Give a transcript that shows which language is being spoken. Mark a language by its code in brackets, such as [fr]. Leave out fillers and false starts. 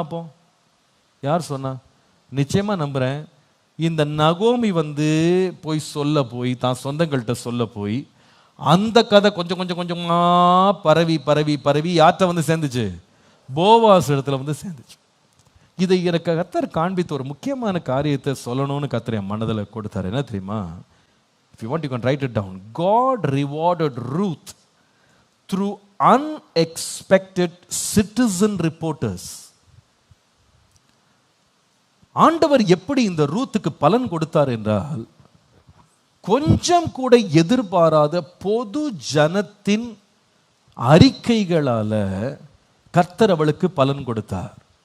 [ta] அப்போ யார் சொன்னா? நிச்சயமா நம்புறேன், இந்த நகோமி போய் சொல்ல போய் தான் சொந்தங்கள்கிட்ட சொல்ல போய் அந்த கதை கொஞ்சம் கொஞ்சம் கொஞ்சமா பரவி பரவி பரவி யார்கிட்ட சேர்ந்துச்சு? போவாஸ் இடத்துல சேர்ந்துச்சு. இதை எனக்கு கர்த்தர் காண்பித்த ஒரு முக்கியமான காரியத்தை சொல்லணும்னு கர்த்தர் என் மனதில் கொடுத்தாரு. என்ன தெரியுமா? [en] If you want, you can write it down. God rewarded Ruth through unexpected citizen reporters. [ta] ஆண்டவர் எப்படி இந்த ரூத்துக்கு பலன் கொடுத்தார் என்றால், கொஞ்சம் கூட எதிர்பாராத பொது ஜனத்தின் அறிக்கைகளால கர்த்தர் அவளுக்கு பலன் கொடுத்தார்.